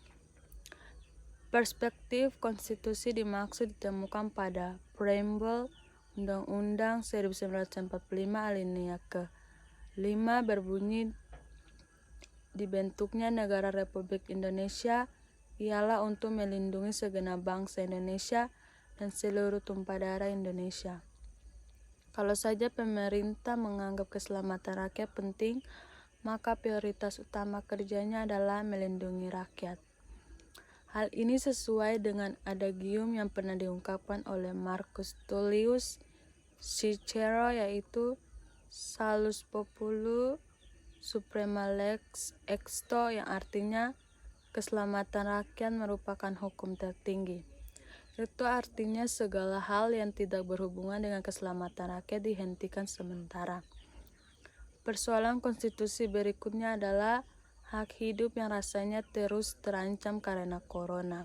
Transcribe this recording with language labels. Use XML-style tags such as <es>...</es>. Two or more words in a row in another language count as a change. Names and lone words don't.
<id>Perspektif konstitusi dimaksud ditemukan pada Preambel Undang-Undang 1945 alinea ke-5 berbunyi dibentuknya Negara Republik Indonesia ialah untuk melindungi segenap bangsa Indonesia dan seluruh tumpah darah Indonesia. Kalau saja pemerintah menganggap keselamatan rakyat penting, maka prioritas utama kerjanya adalah melindungi rakyat. Hal ini sesuai dengan adagium yang pernah diungkapkan oleh Marcus Tullius Cicero, yaitu</id> <la>Salus Populi Suprema Lex Exto,</la> <id>yang artinya keselamatan rakyat merupakan hukum tertinggi. Itu artinya segala hal yang tidak berhubungan dengan keselamatan rakyat dihentikan sementara. Persoalan konstitusi berikutnya adalah hak hidup yang rasanya terus terancam karena corona.</id>